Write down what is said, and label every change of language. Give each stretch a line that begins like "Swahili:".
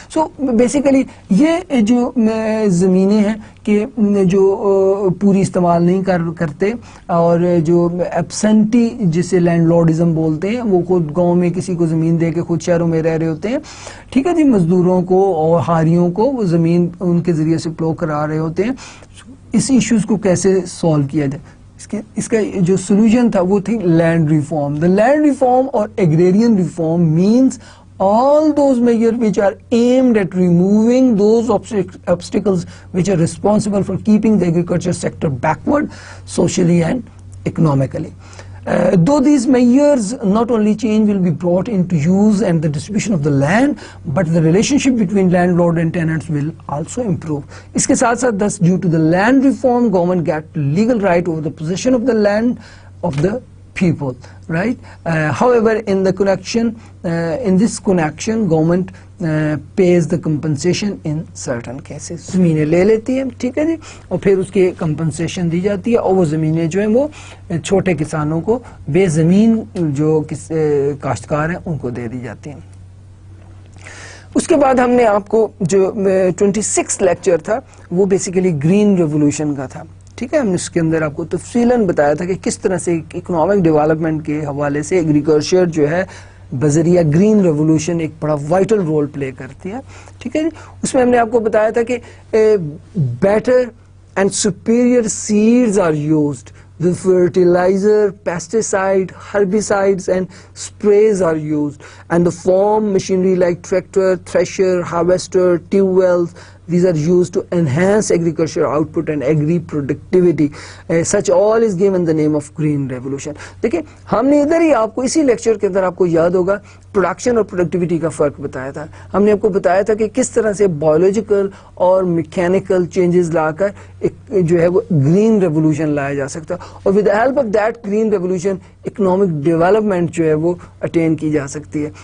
Urdu: So basically یہ جو زمینیں ہیں کہ جو پوری استعمال نہیں کرتے اور جو ایبسنٹی جسے لینڈ لارڈزم بولتے ہیں, وہ خود گاؤں میں کسی کو زمین دے کے خود شہروں میں رہ رہے ہوتے ہیں, ٹھیک ہے جی, مزدوروں کو اور ہاریوں کو وہ زمین ان کے ذریعے سے پلو کرا رہے ہوتے ہیں. اس ایشوز کو کیسے سالو کیا جائے, اس کا جو سولوشن تھا وہ تھی لینڈ ریفارم.
English: The land reform اور agrarian reform means all those measures which are aimed at removing those obstacles which are responsible for keeping the agriculture sector backward socially and economically. Though these measures not only change will be brought into use and the distribution of the land, but the relationship between landlord and tenants will also improve.
Urdu: اس کے ساتھ ساتھ
English: thus due to the land reform, government get legal right over the possession of the land of the people, right? However, in this connection, government pays the compensation in certain cases.
Urdu: زمینیں لے لیتی ہے, ٹھیک ہے جی, اور پھر اس کی compensation دی جاتی ہے, اور وہ زمینیں جو ہیں وہ چھوٹے کسانوں کو, بے زمین جو کاشتکار ہیں ان کو دے دی جاتی ہیں. اس کے بعد ہم نے آپ کو جو 26 لیکچر تھا وہ بیسیکلی گرین ریولوشن کا تھا, ٹھیک ہے. ہم نے اس کے اندر آپ کو تفصیلاً بتایا تھا کہ کس طرح سے اکنامک ڈیولپمنٹ کے حوالے سے ایگریکلچر جو ہے بذریعہ گرین ریولوشن ایک بڑا وائٹل رول پلے کرتی ہے, ٹھیک ہے جی. اس میں ہم نے آپ کو بتایا تھا کہ
English: Better and superior seeds are used with fertilizer, pesticide, herbicides and sprays are used, and the farm machinery like tractor, thresher, harvester, tube wells, these are used to enhance agricultural output and agri productivity. Such all is given the name of green revolution.
Urdu: دیکھیں ہم نے ادھر ہی آپ کو اسی lecture کے اندر آپ کو یاد ہوگا پروڈکشن اور پروڈکٹیوٹی کا فرق بتایا تھا. ہم نے آپ کو بتایا تھا کہ کس طرح سے بایولوجیکل اور میکینیکل چینجز لا کر ایک جو ہے وہ گرین ریولوشن لایا جا سکتا, اور
English: with the help of that green revolution economic development
Urdu: جو ہے وہ اٹین کی جا سکتی ہے.